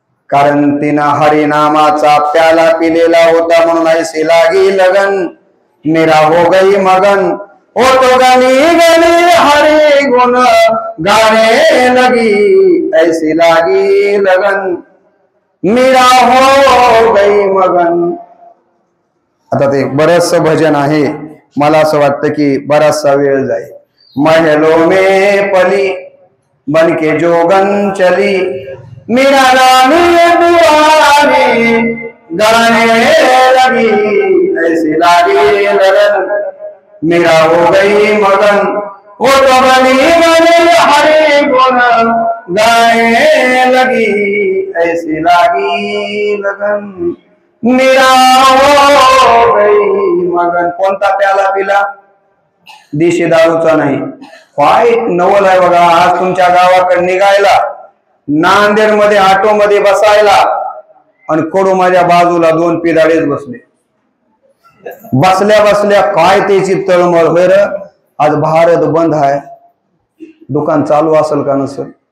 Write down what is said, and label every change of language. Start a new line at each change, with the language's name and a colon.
Marathi: कारण तिनं हरिनामाचा प्याला पिलेला होता म्हणून
Hindi: ऐसे लागी लगन मेरा हो गई मगन, ओ तो गनी गनी हरि गुण गाने लगी, ऐसी लागी लगन मेरा हो गई मगन।
Marathi: आता ते बरंचसं भजन आहे, मला असं वाटतं की बराचसा वेळ जाईल।
Hindi: महलों में पली बनके जोगन चली, मेरा रानी दुआरी गाने लगी, ऐसी लागी लगन मेरा हो गई मगन, वो तो बनी बनी हरि गुण गाने लगी, ऐसी लागी लगन मेरा हो गई मगन।
Marathi: कोणता प्याला पिला, देशी दारूचा नाही। काय नवल आहे बघा, आज तुमच्या गावाकडे निघायला, नांदेड मध्ये ऑटो मध्ये बसायला आणि कडू माझ्या बाजूला 2 पिदाडेच बसले, बसल्या बसल्या काय त्याची तळमळ। होय रे, आज भारत बंद आहे, दुकान चालू असेल का नसेल,